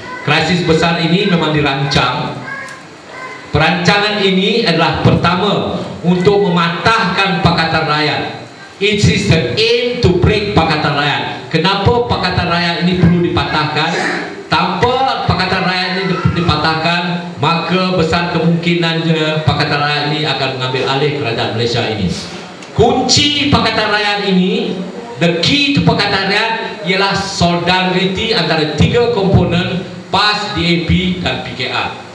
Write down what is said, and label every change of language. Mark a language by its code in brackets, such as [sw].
[ms] Krisis besar ini memang dirancang. Perancangan ini adalah pertama untuk mematahkan Pakatan Rakyat. [en] It is the aim to break Pakatan Rakyat. [ms] Kenapa Pakatan Rakyat ini perlu dipatahkan? Tanpa Pakatan Rakyat ini dipatahkan, maka besar kemungkinannya Pakatan Rakyat ini akan mengambil alih kerajaan Malaysia ini. Kunci Pakatan Rakyat ini, [en] the key to Pakatan Rakyat [ms] ialah solidariti antara tiga komponen PAS, DAP dan PKR.